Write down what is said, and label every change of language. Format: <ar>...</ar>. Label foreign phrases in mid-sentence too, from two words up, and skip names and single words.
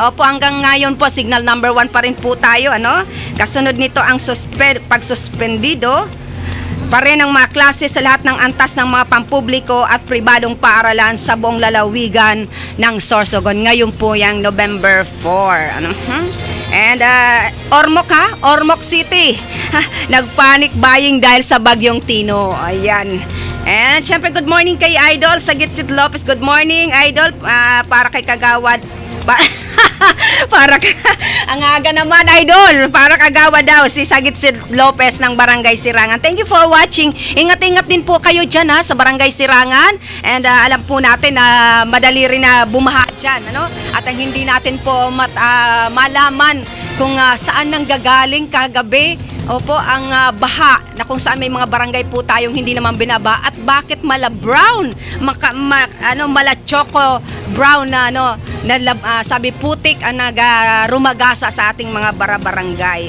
<tl>Opo, hanggang ngayon po Signal Number 1 pa rin po tayo. Kasunod nito ang pagsuspendido pa rin ang mga klase sa lahat ng antas ng mga pampubliko at pribadong paaralan sa buong lalawigan ng Sorsogon. Ngayon po yung November 4. And Ormoc City, nagpanic buying dahil sa bagyong Tino. Ayan. And syempre,</tl> <en>good morning</en> <tl>kay Idol Sagitsid Lopez.</tl> <en>Good morning,</en> <tl>Idol. Para kay Kagawad. Ang aga naman, Idol. Para Kagawad daw si Sagitsid Lopez ng Barangay Sirangan.</tl> <en>Thank you for watching.</en> <tl>Ingat-ingat din po kayo dyan sa Barangay Sirangan. And alam po natin na madali rin na bumaha dyan. Ano? At ang hindi natin po malaman kung saan nanggagaling kagabi. Opo, ang baha na kung saan may mga barangay po tayong hindi naman binabaha at bakit mala brown, mala</tl> <en>choco brown</en> <tl>na sabi putik ang rumagasa sa ating mga barangay.</tl>